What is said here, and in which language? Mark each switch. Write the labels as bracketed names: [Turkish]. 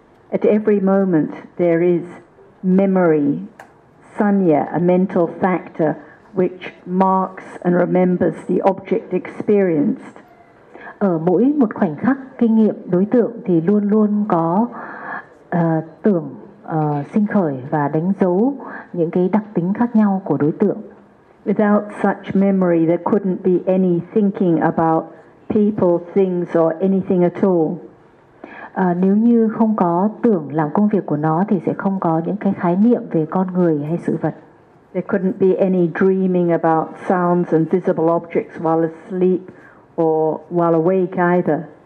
[English] At every moment there is memory, sanya, a mental factor which marks and remembers the object experienced. [Vietnamese] Ở mỗi một khoảnh khắc, kinh nghiệm, đối tượng thì luôn luôn có tưởng sinh khởi và đánh dấu những cái đặc tính khác nhau của đối tượng. [English] Without such memory, there couldn't be any thinking about people, things or anything at all. [Vietnamese] Nếu như không có tưởng làm công việc của nó thì sẽ không có những cái khái niệm về con người hay sự vật. [English] There couldn't be any dreaming about sounds and visible objects while asleep or while awake either.